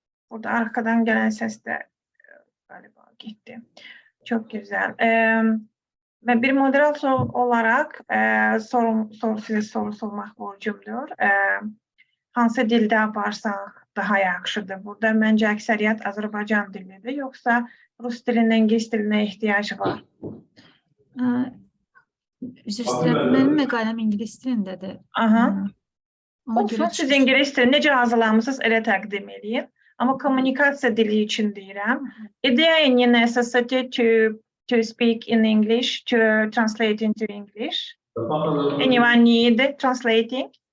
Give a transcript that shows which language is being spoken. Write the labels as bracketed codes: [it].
[tr] Burada arkadan gelen ses de galiba gitti. Çok güzel. Ben bir moderator olarak size soru sormak borcumdur. [az] Hansı dildə aparsaq daha yaxşıdır? Burada məncə əksəriyyət Azərbaycan dilidir, yoxsa Rus dilinə, İngilis dilinə ehtiyac var? Üzr istəyirəm, mənim məqaləm İngilis dilindədir. Olsun, siz İngilis dilini necə hazırlamısınız, elə təqdim edin. Amma kommunikasiya dili üçün deyirəm. [en] Is there any necessity to speak in English, to translate into English? Anyone need translating?